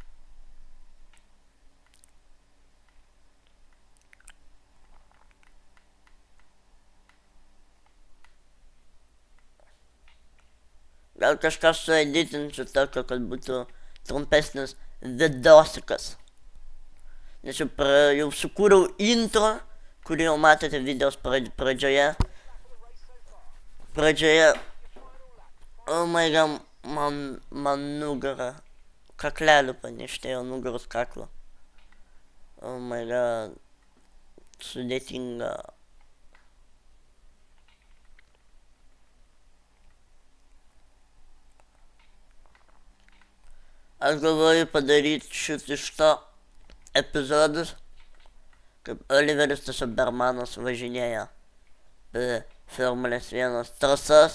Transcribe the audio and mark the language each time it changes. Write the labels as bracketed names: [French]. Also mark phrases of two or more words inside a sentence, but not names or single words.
[Lithuanian] Gal kažką sueditinsiu tokio, kad būtų trumpesnis vidosikas. Nes jau sukūriau intro, kurį jau matėte videos pradžioje. [English] Oh my god, [Lithuanian] man nugarą, kaklelių paneštėjo, nugaros kaklo. [English] Oh my god, [Lithuanian] sudėtinga. Aš galvoju padaryti iš to epizodus, kaip Oliveris tiesiog Bermanas važinėja Formulės 1 trasas.